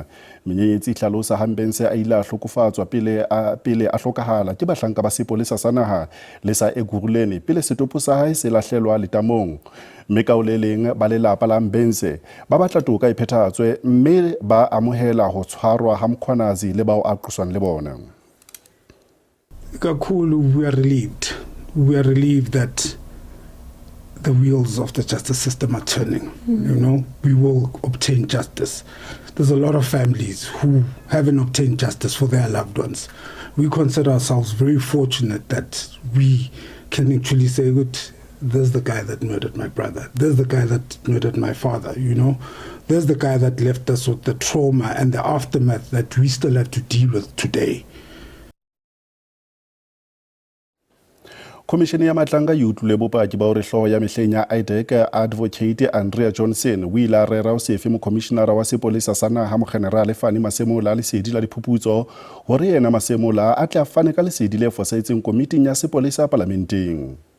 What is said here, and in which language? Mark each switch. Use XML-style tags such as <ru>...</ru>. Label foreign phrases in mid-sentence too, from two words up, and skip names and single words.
<st>Menyenyetsi hlalosa ha Mbence a ile a hlokofatswa pele a hlokahala ke bahlanka ba sepolesa sa naha le sa Ekurhuleni pele setopo sa hae se lahlelwa letamong. Mme ka o le leng ba lelapa la Mbence ba batla toka e phethahatswe, mme ba amohela ho tshwarwa ha Mkhwanazi le bao a qoswang le bona.</st> <en>Kakhulu, we are relieved. We are relieved that the wheels of the justice system are turning. You know, we will obtain justice. There's a lot of families who haven't obtained justice for their loved ones. We consider ourselves very fortunate that we can actually say, good, there's the guy that murdered my brother. There's the guy that murdered my father, you know. There's the guy that left us with the trauma and the aftermath that we still have to deal with today.</en> <st>Komishene ya Matlanga e utlwile bopaki ba hore hlooho ya mehleng ya IDEC Advocate Andrea Johnson o ile a rera ho sefe mokomishenara wa sepolesa sa naha Mogenerale Fani Masemola lesedi la diphuputso hore yena Masemola a tla fane ka lesedi le fosahetseng komiting ya sepolesa parlamenteng.</st>